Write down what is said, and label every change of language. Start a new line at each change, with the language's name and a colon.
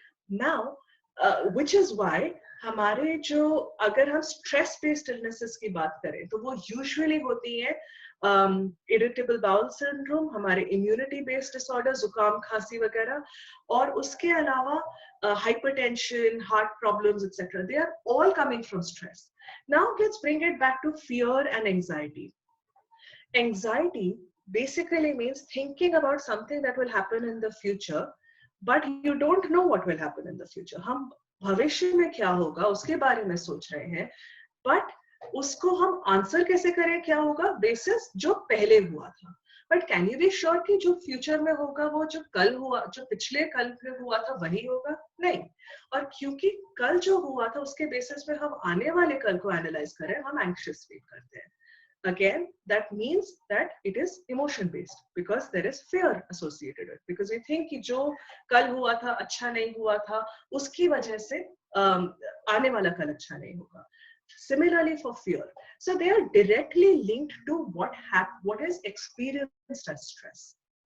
English: now which is why
Hindi: हमारे जो, अगर हम स्ट्रेस बेस्ड इलनेसेस की बात करें तो वो यूजुअली होती है इरिटेबल बाउल सिंड्रोम, हमारे इम्यूनिटी बेस्ड डिसऑर्डर, जुकाम खांसी वगैरह, और उसके अलावा hypertension, heart problems, etc.
English: They are all coming from stress. Now let's bring it back to fear and anxiety. Anxiety basically means thinking about something that will happen in the future, but you don't know what will happen in the future.
Hindi: हम भविष्य में क्या होगा उसके बारे में सोच रहे हैं, but उसको हम आंसर कैसे करें क्या होगा बेसिस जो पहले हुआ था.
English: but can you be sure
Hindi: कि जो फ्यूचर में होगा वो जो कल हुआ, जो पिछले कल में हुआ था वही होगा? नहीं. और क्योंकि कल जो हुआ था उसके बेसिस पे हम आने वाले कल को एनालाइज करें, हम एंग्शियस फील करते हैं.
English: Again, that means that it is emotion based because there is fear associated with it, because we think
Hindi: कि जो कल हुआ था अच्छा नहीं हुआ था, उसकी वजह से आने वाला कल अच्छा नहीं होगा.
English: Similarly for fear, so they are directly linked to what is experienced as stress.